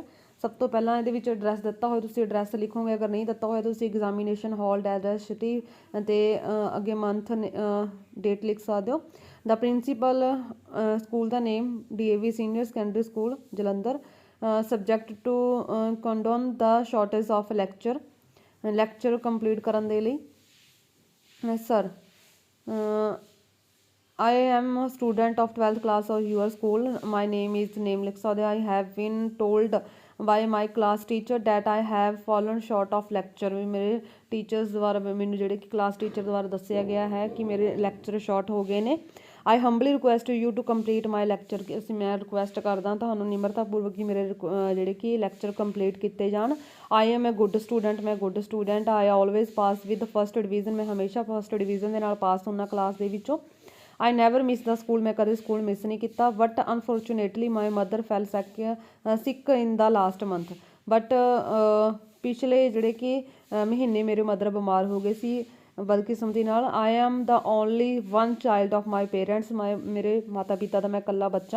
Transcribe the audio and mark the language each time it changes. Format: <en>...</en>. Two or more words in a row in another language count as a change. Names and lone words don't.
<pa>ਸਭ ਤੋਂ ਪਹਿਲਾਂ ਇਹਦੇ ਵਿੱਚ ਐਡਰੈਸ ਦਿੱਤਾ ਹੋਇਆ ਤੁਸੀਂ ਐਡਰੈਸ ਲਿਖੋਗੇ, ਅਗਰ ਨਹੀਂ ਦਿੱਤਾ ਹੋਇਆ ਤੁਸੀਂ</pa> <en>examination hall,</en> <pa>ਐਡਰੈਸ, ਸਿਟੀ ਅਤੇ ਅੱਗੇ ਮੰਥ, ਡੇਟ ਲਿਖ ਸਕਦੇ ਹੋ।</pa> <en>the principal,</en> <pa>ਸਕੂਲ ਦਾ ਨੇਮ DAV ਸੀਨੀਅਰ ਸੈਕੰਡਰੀ ਸਕੂਲ ਜਲੰਧਰ।</pa> <en>subject to condone the shortage of lecture</en> <pa>ਕੰਪਲੀਟ ਕਰਨ ਦੇ ਲਈ।</pa> <en>ਸਰ I am a student of 12th class of your school. My name is name</en> <pa>ਲਿਖ ਸਕਦੇ।</pa> <en>I have been told by my class teacher that I have fallen short of lecture,</en> <pa>ਵੀ ਮੇਰੇ ਟੀਚਰਸ ਦੁਆਰਾ, ਮੈਨੂੰ ਜਿਹੜੇ ਕਿ</pa> <en>class teacher</en> <pa>ਦੁਆਰਾ ਦੱਸਿਆ ਗਿਆ ਹੈ ਕਿ ਮੇਰੇ ਲੈਕਚਰ ਸ਼ਾਰਟ ਹੋ ਗਏ ਨੇ।</pa> <en>I humbly request you to complete my lecture,</en> <pa>ਅਸੀਂ ਮੈਂ ਰਿਕੁਐਸਟ ਕਰਦਾ ਤੁਹਾਨੂੰ ਨਿਮਰਤਾਪੂਰਵਕ ਕਿ ਮੇਰੇ ਜਿਹੜੇ ਕਿ ਲੈਕਚਰ ਕੰਪਲੀਟ ਕੀਤੇ ਜਾਣ।</pa> <en>I am a good student, ਮੈਂ good student. I always pass with first division,</en> <pa>ਮੈਂ ਹਮੇਸ਼ਾ</pa> <en>first division</en> <pa>ਦੇ ਨਾਲ ਪਾਸ ਹੁੰਦਾ ਕਲਾਸ ਦੇ ਵਿੱਚੋਂ।</pa> <en>I never miss the school,</en> <pa>ਮੈਂ ਕਦੇ</pa> <en>school miss</en> <pa>ਨਹੀਂ ਕੀਤਾ।</pa> <en>but unfortunately my mother fell sick in the last month,</en> <pa>ਬਟ ਪਿਛਲੇ ਜਿਹੜੇ ਕਿ ਮਹੀਨੇ ਮੇਰੇ ਮਦਰ ਬਿਮਾਰ ਹੋ ਗਏ ਸੀ ਬਦਕਿਸਮਤੀ ਨਾਲ।</pa> <en>I am the only one child of my parents,</en> <pa>ਮੇਰੇ ਮਾਤਾ ਪਿਤਾ ਦਾ ਮੈਂ ਇਕੱਲਾ ਬੱਚਾ।</pa>